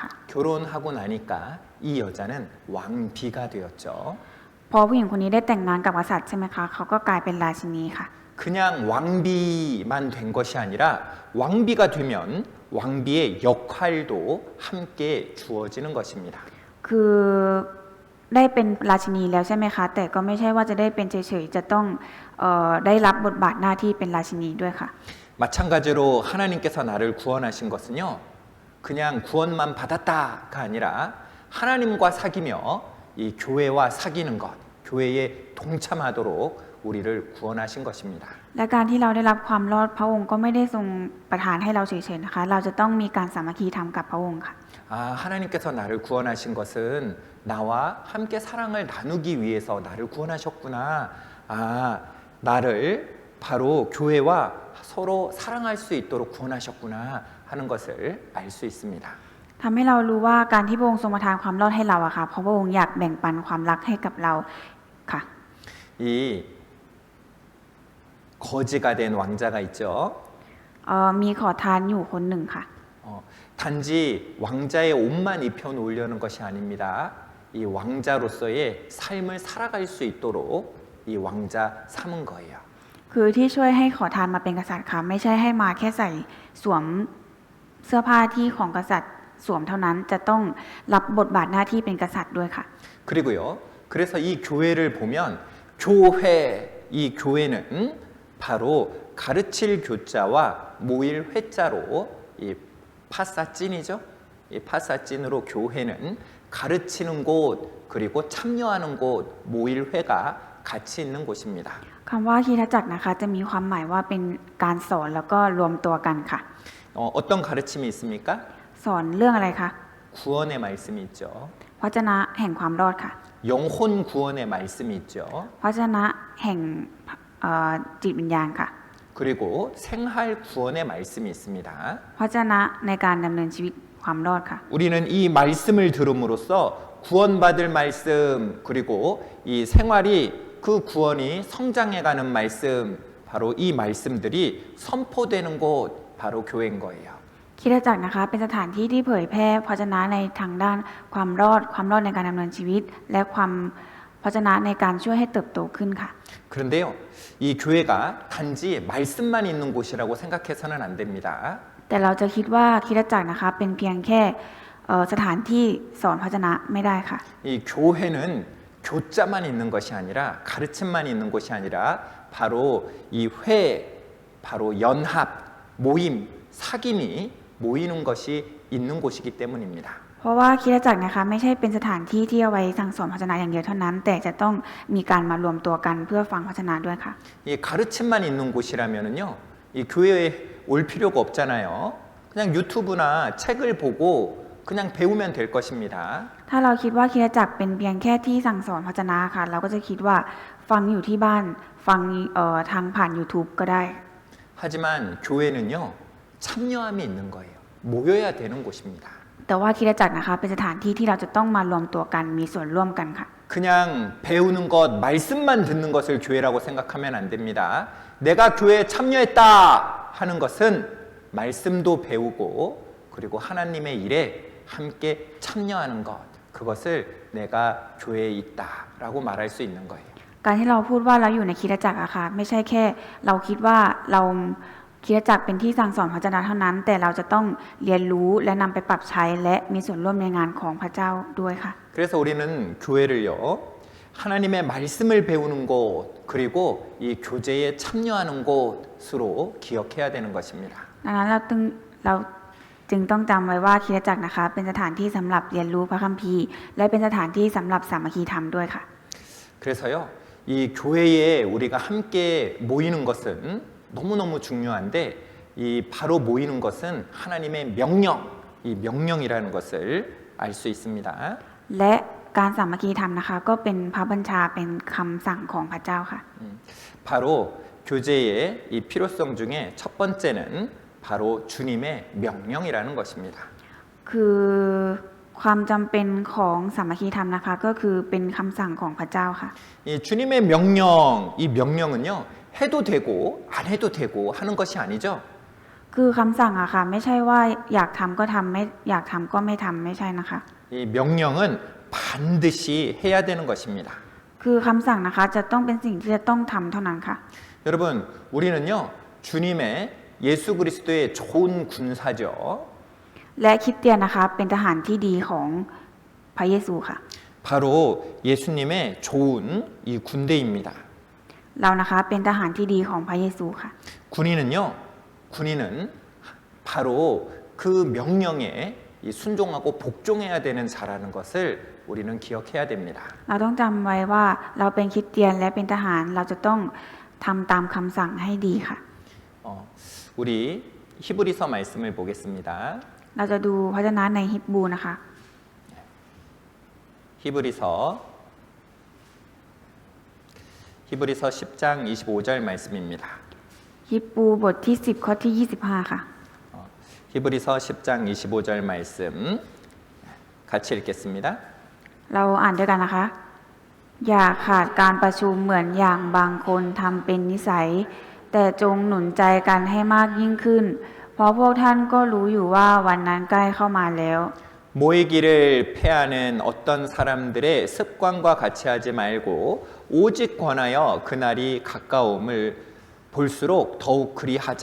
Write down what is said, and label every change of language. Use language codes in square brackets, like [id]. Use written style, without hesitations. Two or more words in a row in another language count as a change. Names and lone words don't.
[ko] 결혼하고 나니까 이 여자는 왕비가 되었죠. [th] พอผู้หญิงคนนี้ได้แต่งงานกับกษัตริย์ใช่ไหมคะเขาก็กลายเป็นราชินีค่ะ [ko] 그냥 왕비만 된 것이 아니라 왕비가 되면 왕비의 역할도 함께 주어지는 것입니다. [th] คือได้เป็นราชินีแล้วใช่ไหมคะแต่ก็ไม่ใช่ว่าจะได้เป็นเฉยๆจะต้องได้รับบทบาทหน้าที่เป็นราชินีด้วยค่ะ [ko] 마찬가지로 하나님께서 나를 구원하신 것은요, 그냥 구원만 받았다가 아니라 하나님과 사귀며 이 교회와 사귀는 것, 교회에 동참하도록 우리를 구원하신 것입니다. [th] และการที่เราได้รับความรอดพระองค์ก็ไม่ได้ทรงประทานให้เราเฉยๆนะคะ เราจะต้องมีการสามัคคีธรรมกับพระองค์ค่ะ [ko] 하나님께서 나를 구원하신 것은 나와 함께 사랑을 나누기 위해서 나를 구원하셨구나. 나를 바로 교회와 서로 사랑할 수 있도록 구원하셨구나 하는 것을 알 수 있습니다. [th] ทำให้เรารู้ว่าการที่พระองค์ทรงประทานความรอดให้เราอะค่ะเพราะพระองค์อยากแบ่งปันความรักให้กับเราค่ะ [ko] 이 거지가 된 왕자가 있죠. [th] มีขอทานอยู่คนหนึ่งค่ะ [ko] 단지 왕자의 옷만 입혀 놓으려는 것이 아닙니다. 이 왕자로서의 삶을 살아갈 수 있도록 이 왕자 삼은 거예요. [th] คือที่ช่วยให้ขอทานมาเป็นกษัตริย์ค่ะไม่ใช่ให้มาแค่ใส่สวมเสื้อผ้าที่ของกษัตริย์สวมเท่านั้นจะต้องรับบทบาทหน้าที่เป็นกษัตริย์ด้วยค่ะ [ko] 그리고요. 그래서 이 교회를 보면 교회, 이 교회는 바로 가르칠 교자와 모일 회자로 이 파사찐이죠. 이 파사찐으로 교회는 가르치는 곳 그리고 참여하는 곳 모일 회가 같이 있는 곳입니다. [th] คำว่าคริสตจักรนะคะจะมีความหมายว่าเป็นการสอนแล้วก็รวมตัวกันค่ะ [ko] 어떤 가르침이 있습니까? [th] สอนเรื่องอะไรคะ [ko] 구원의 말씀이 있죠. [th] พระเจนะแห่งความรอดค่ะ [ko] 영혼 구원의 말씀이 있죠. [th] พระเจนะแห่งจิตวิญญาณค่ะ [ko] 그리고 생활 구원의 말씀이 있습니다. [th] พระเจนะในการดำเนินชีวิตความรอดค่ะ [ko] 우리는 이 말씀을 들음으로써 구원받을 말씀 그리고 이 생활이 그 구원이 성장해가는 말씀 바로 이 말씀들이 선포되는 곳 바로 교회인 거예요. [th] คริสตจักรนะคะเป็นสถานที่ที่เผยแพร่พระเจนะในทางด้านความรอดในการดำเนินชีวิต และความพระเจนะในการช่วยให้เติบโตขึ้นค่ะ [ko] 그런데요, 이 교회가 단지 말씀만 있는 곳이라고 생각해서는 안 됩니다. [th] แต่เราจะคิดว่าคริสตจักรนะคะเป็นเพียงแค่สถานที่สอนพระเจนะไม่ได้ค่ะ [ko] 이 교회는 교자만 있는 것이 아니라 가르침만 있는 곳이 아니라 바로 이 회, 바로 연합, 모임, 사귐이 모이는 것이 있는 곳이기 때문입니다. [th] เพราะว่าคริสตจักรนะคะไม่ใช่เป็นสถานที่ที่เอาไว้สั่งสอนพระเจนะอย่างเดียวเท่านั้น แต่จะต้องมีการมารวมตัวกันเพื่อฟังพระเจนะด้วยค่ะ [ko] 이 가르침만 있는 곳이라면은요, 이 교회에 올 필요가 없잖아요. 그냥 유튜브나 책을 보고 그냥 배우면 될 것입니다. [th] ถ้าเราคิดว่าคริสตจักรเป็นเพียงแค่ที่สั่งสอนพระวจนะค่ะเราก็จะคิดว่าฟังอยู่ที่บ้านฟังทางผ่าน YouTube ก็ได้ [ko] 하지만 교회는요, 참여함이 있는 거예요. 모여야 되는 곳입니다. [th] แต่ว่าคริสตจักรนะคะเป็นสถานที่ที่เราจะต้องมารวมตัวกันมีส่วนร่วมกันค่ะ [ko] 그냥 배우는 것, 말씀만 듣는 것을 교회라고 생각하면 안 됩니다. 내가 교회에 참여했다 하는 것은 말씀도 배우고 그리고 하나님의 일에 함께 참여하는 것, 그것을 내가 교회에 있다라고 말할 수 있는 거예요. [th] การที่เราพูดว่าเราอยู่ในคริสตจักรอะค่ะไม่ใช่แค่เราคิดว่าเราคริสตจักรเป็นที่สั่งสอนพระวจนะเท่านั้น แต่เราจะต้องเรียนรู้และนำไปปรับใช้และมีส่วนร่วมในงานของพระเจ้าด้วยค่ะ [ko] 그래서 우리는 교회를요, 하나님의 말씀을 배우는 곳, 그리고 이 교제에 참여하는 곳으로 기억해야 되는 것입니다. [th] ดังนั้นเราจึงต้องจำไว้ว่าคริสตจักรนะคะเป็นสถานที่สำหรับเรียนรู้พระคัมภีร์และเป็นสถานที่สำหรับสามัคคีธรรมด้วยค่ะ [ko] 그래서요, 이 교회에 우리가 함께 모이는 것은 너무너무 중요한데 이 바로 모이는 것은 하나님의 명령, 이 명령이라는 것을 알 수 있습니다. [th] และการสามัคคีธรรมนะคะก็เป็นพระบัญชาเป็นคำสั่งของพระเจ้าค่ะ [ko] 바로 교제의 이 필요성 중에 첫 번째는 바로 주님의 명령이라는 것입니다. [th] คือความจำเป็นของสามัคคีธรรมนะคะก็คือเป็นคำสั่งของพระเจ้าค่ะ [ko] 이 주님의 명령, 이 명령은요, 해도 되고 안 해도 되고 하는 것이 아니죠. [th] คือคำสั่งอะค่ะไม่ใช่ว่าอยากทำก็ทำไม่อยากทำก็ไม่ทำไม่ใช่นะคะ [ko] 이 명령은 반드시 해야 되는 것입니다. [th] คือคำสั่งนะคะจะต้องเป็นสิ่งที่จะต้องทำเท่านั้นค่ะ [ko] 여러분, 우리는요, 주님의 예수 그리스도의 좋은 군사죠. [th] และคริสเตียนนะคะเป็นทหารที่ดีของพระเยซูค่ะ [ko] 바로 예수님의 좋은 이 군대입니다. [th] เรานะคะเป็นทหารที่ดีของพระเยซูค่ะ [ko] 군인은 바로 그 명령에 이 순종하고 복종해야 되는 자라는 것을 우리는 기억해야 됩니다. [th] เราต้องจำไว้ว่าเราเป็นคริสเตียนและเป็นทหารเราจะต้องทำตามคำสั่งให้ดีค่ะ [ko] 우리 히브리서 말씀을 보겠습니다. [th] เราจะดูพระวจนะในฮิบรูนะคะ [ko] 히브리서 10장 25절 말씀입니다. [th] ฮิบรูบทที่10ข้อที่25ค่ะ [ko] 히브리서 10장 25절 말씀 같이 읽겠습니다. [th] เราอ่านด้วยกันนะคะ อย่าขาดการประชุมเหมือนอย่างบางคนทำเป็นนิสัย แต่จงหนุนใจกันให้มากยิ่งขึ้น เพราะพวกท่านก็รู้อยู่ว่าวันนั้นใกล้เข้ามาแล้ว [ko] 모이기를 패하는 어떤 사람들의 습관과 같이 하지 말고 오직 권하여 그날이 가까움을 볼수록 더욱 그리하자.